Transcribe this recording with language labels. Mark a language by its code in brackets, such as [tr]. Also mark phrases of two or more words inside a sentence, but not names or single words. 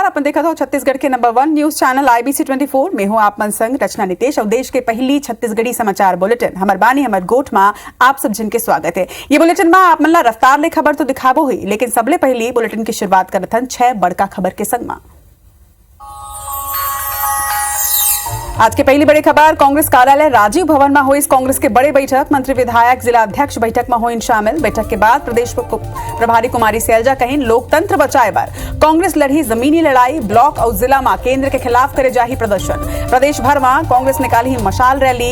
[hne] अपन देखा था छत्तीसगढ़ के नंबर 1 [en] news channel [hne] IBC 24 में हूँ आप मन संग रचना नितेश और देश के पहली छत्तीसगढ़ी समाचार बुलेटिन हमर बानी हमर गोठ में आप सब जिनके स्वागत है। ये बुलेटिन में आप मन ला रफ्तार ले खबर तो दिखाबो हुई, लेकिन सबले पहली बुलेटिन की शुरुआत करत हन 6 बड़का खबर के संग में। आज के पहली बड़ी खबर, कांग्रेस कार्यालय राजीव भवन में हुई कांग्रेस के बड़े बैठक। मंत्री विधायक जिला अध्यक्ष बैठक में हुई शामिल। बैठक के बाद प्रदेश प्रभारी कुमारी सैलजा कहीं लोकतंत्र बचाए बर कांग्रेस लड़ी जमीनी लड़ाई। ब्लॉक और जिला में केंद्र के खिलाफ करे जाही प्रदर्शन। प्रदेश भर में कांग्रेस निकाली मशाल रैली।